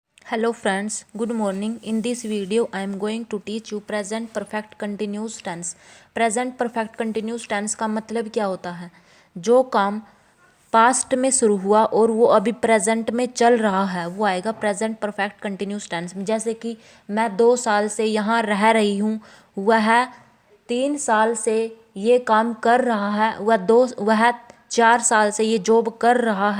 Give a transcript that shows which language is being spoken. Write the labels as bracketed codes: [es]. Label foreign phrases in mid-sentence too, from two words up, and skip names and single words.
[en] Hello friends, good morning. In this video I am going to teach you present perfect continuous tense. Present perfect continuous tense [hi] का मतलब क्या होता है? जो काम पास्ट में शुरू हुआ और वो अभी प्रेजेंट में चल रहा है वो आएगा [en] present perfect continuous tense [hi] में। जैसे कि मैं 2 साल से यहाँ रह रही हूँ, वह 3 साल से ये काम कर रहा है, वह 4 साल से ये जॉब कर रहा है।